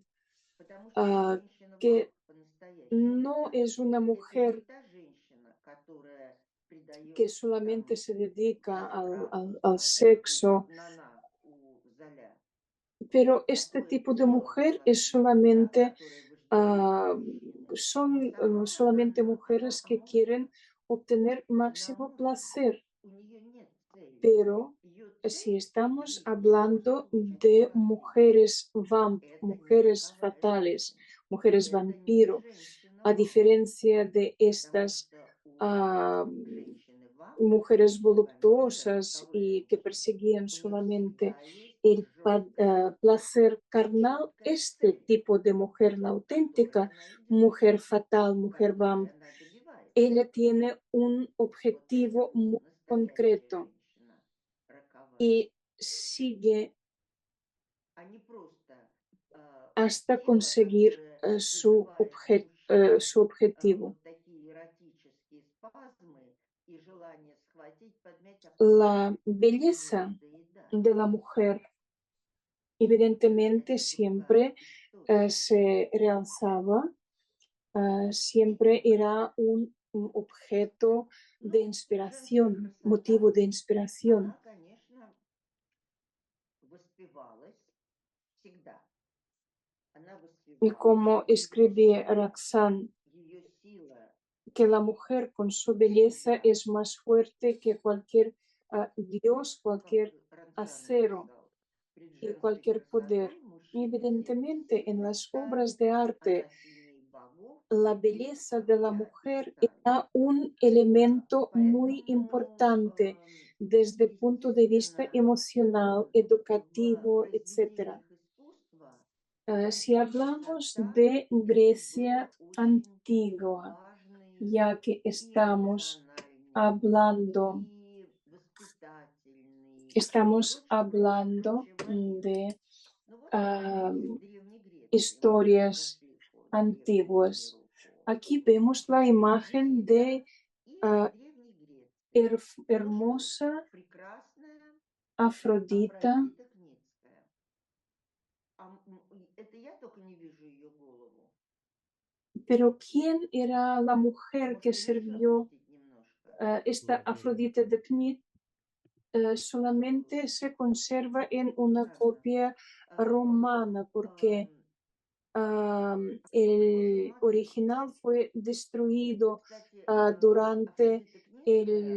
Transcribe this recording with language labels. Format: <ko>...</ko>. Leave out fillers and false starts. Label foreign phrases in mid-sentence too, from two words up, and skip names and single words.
<ru>Потому что ah, женщина вам</ru> <es>que</es> <ru>по-настоящему</ru> <es>no</es> <ru>вамп.</ru> <es>es una</es> <ru>Это не</ru> <es>mujer</es> <ru>та женщина, которая</ru> <es>que</es> <ru>предается</ru> <es>solamente</es> <ru>там</ru> <es>se dedica</es> <ru>разврату,</ru> <es>al</es> <ru>скажем, у</ru> <es>sexo,</es> <ru>Нана, у Золя.</ru> <es>pero este</es> <ru>Такое</ru> <es>tipo de</es> <ru>тело</ru> <es>mujer es</es> <ru>золотистое, да,</ru> <es>solamente,</es> <ru>которое вожделеет ah, мужчины. Но</ru> <es>son</es> <ru>сама</ru> <es>solamente</es> <ru>Нана, она</ru> <es>mujeres que</es> <ru>может.</ru> <es>quieren obtener</es> <ru>Она</ru> <es>máximo</es> <ru>может.</ru> <es>placer.</es> <ru>У нее нет цели.</ru> <es>Pero</es> <ru>Ее</ru> <es>si</es> <ru>цель в</ru> <es>estamos</es> <ru>жизни просто</ru> <es>hablando</es> <ru>получать</ru> <es>de</es> <ru>удовольствие.</ru> <es>mujeres vamp,</es> <ru>Это не</ru> <es>mujeres</es> <ru>таковая</ru> <es>fatales,</es> <ru>женщина.</ru> <es>mujeres</es> <ru>Это не</ru> <es>vampiro,</es> <ru>женщина</ru> <es>a</es> <ru>вам.</ru> <es>diferencia de</es> <ru>Потому</ru> <es>estas</es> <ru>что у ah, женщины вам,</ru> <es>mujeres</es> <ru>у вампира,</ru> <es>voluptuosas</es> <ru>таковой</ru> <es>y que</es> <ru>женщины,</ru> <es>perseguían</es> <ru>у нее</ru> <es>solamente</es> <ru>всегда есть</ru> <es>el</es> <ru>жесткая,</ru> <es>placer carnal,</es> <ru>четкая</ru> <es>este</es> <ru>цель,</ru> <es>tipo de mujer, la</es> <ru>которой</ru> <es>auténtica</es> <ru>она идет,</ru> <es>mujer fatal, mujer</es> <ru>которой</ru> <es>vamp,</es> <ru>она добивается.</ru> <es>ella tiene un</es> <ru>Вот это</ru> <es>objetivo</es> <ru>вот</ru> <es>muy</es> <ru>настоящая</ru> <es>concreto</es> <ru>женщина роковая,</ru> <es>y sigue</es> <ru>а не просто</ru> <es>hasta</es> <ru>тело,</ru> <es>conseguir</es> <ru>которое вызывает у мужчины</ru> <es>su objetivo.</es> <ru>вот такие эротические спазмы и желание схватить, подмять, а потом</ru> <es>La</es> <ru>его</ru> <es>belleza</es> <ru>доедать.</ru> <es>de la mujer, evidentemente,</es> <ru>Это</ru> <es>siempre</es> <ru>другая история.</ru> <es>se realzaba, siempre era un objeto de</es> <ru>Ну, женская</ru> <es>inspiración,</es> <ru>красота,</ru> <es>motivo de inspiración.</es> <ru>она, конечно, воспевалась всегда. Она</ru> <es>Y</es> <ru>воспевалась,</ru> <es>como</es> <ru>ее</ru> <es>escribe</es> <ru>сила,</ru> <es>Roxanne,</es> <ru>ее сила</ru> <es>que la mujer con su belleza</es> <ru>всегда,</ru> <es>es más fuerte que cualquier dios,</es> <ru>как</ru> <es>cualquier</es> <ru>Рансан</ru> <es>acero</es> <ru>написал, пред</ru> <es>y</es> <ru>женской</ru> <es>cualquier poder.</es> <ru>красотой мужчины</ru> <es>Evidentemente, en las</es> <ru>сердце</ru> <es>obras de arte,</es> <ru>она сильнее богов</ru> <es>la</es> <ru>и</ru> <es>belleza de la</es> <ru>короля</ru> <es>mujer</es> <ru>Италии.</ru> <es>era un elemento muy</es> <ru>Поэтому</ru> <es>importante desde el punto de vista</es> <ru>естественно,</ru> <es>emocional,</es> <ru>в</ru> <es>educativo, etc.</es> <ru>произведениях искусства</ru> <es>Si hablamos</es> <ru>красота</ru> <es>de</es> <ru>это</ru> <es>Grecia</es> <ru>был очень</ru> <es>antigua,</es> <ru>важный</ru> <es>ya que</es> <ru>и</ru> <es>estamos</es> <ru>эмоциональный,</ru> <es>hablando,</es> <ru>и воспитательный, и</ru> <es>estamos</es> <ru>прочее, прочее,</ru> <es>hablando</es> <ru>прочее момент.</ru> <es>de</es> <ru>Ну вот ah, из Древней Греции мы уже</ru> <es>historias</es> <ru>прошли по древнему</ru> <es>antiguas.</es> <ru>миру,</ru> <es>Aquí vemos la</es> <ru>по</ru> <es>imagen</es> <ru>Библии, да,</ru> <es>de</es> <ru>и из ah, Древней Греции. То, что</ru> <es>hermosa</es> <ru>прекрасное,</ru> <es>Afrodita,</es> <ru>Афродита Кницкая. Это я только не вижу ее голову.</ru> <es>pero ¿quién era la mujer que</es> <ru>Можно еще</ru> <es>sirvió</es> <ru>опустить немножко?</ru> <es>esta Afrodita de Knit? Solamente se conserva en una</es> <ru>Правда.</ru> <es>copia</es> <ru>Вот.</ru> <es>romana porque Ам, el</es> <ru>Посмотрим.</ru> <es>original fue destruido</es> <ru>Кстати,</ru> <es>durante</es> <ru>Афродита Кницкая</ru>